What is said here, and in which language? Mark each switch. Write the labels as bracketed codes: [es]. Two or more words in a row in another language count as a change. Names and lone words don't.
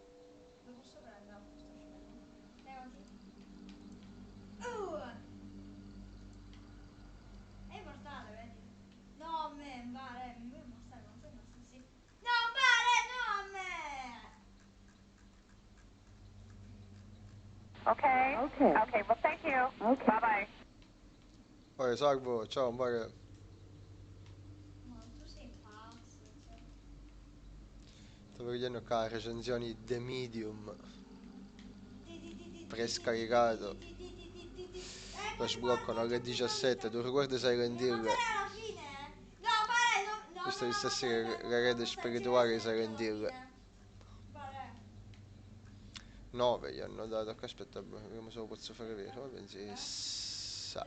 [it] Lo posso prendere questo scemo. Levati. È immortale, vedi? No, a me, vale, mi vuoi mostrare quanto è nostro, sì. No, vale, no, a me! Okay. Okay. [en] Okay, well, thank you. Okay. Bye-bye. [it] Poi salvo, ciao, pare. Ma tu sei pazzo, cioè. Stavo vedendo qua recensioni The Medium. Ti, ti, ti, ti, Prescaricato. ti, ti, ti, ti, ti, ti, ti. Lo Poi sbloccano alle 17. Tu ricordi Silent devi Hill? montare alla fine? No, vale, no, no, Questa no, di no, stasera aspetta, la rete non spirituale di faccio Silent alla Hill. fine. Vale. 9 gli hanno dato. Aspetta, vediamo se lo posso fare vero. Va bene, sì. 3,